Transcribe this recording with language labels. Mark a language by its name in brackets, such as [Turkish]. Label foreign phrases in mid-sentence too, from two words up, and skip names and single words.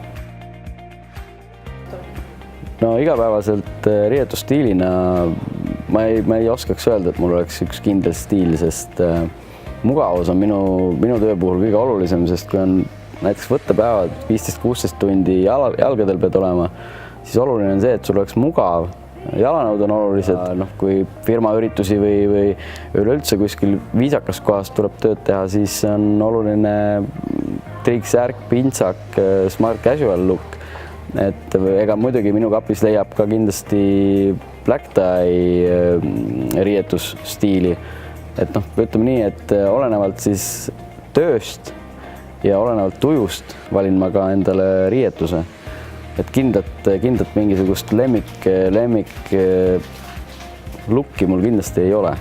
[Estonian] Igapäevaselt riietusstiilina ma ei oskaks öelda, et mul oleks üks kindel stiil, sest mugavus on minu töö puhul kõige olulisem, sest kui on näiteks võttepäevad 15-16 tundi jalgadel pead olema, siis oluline on see, et sul oleks mugav. Jalanõud on olulised. Kui firma üritusi või üleüldse kuskil viisakas kohas tuleb tööd teha, siis on oluline triiksärk, pintsak, [English] smart casual look. [Estonian] Ega muidugi minu kapis leiab ka kindlasti [English] black tie [Estonian] riietusstiili. Ütleme nii, et olenevalt siis tööst ja olenevalt tujust valin ma ka endale riietuse. Kindlat mingisugust lemmik lukki mul kindlasti ei ole.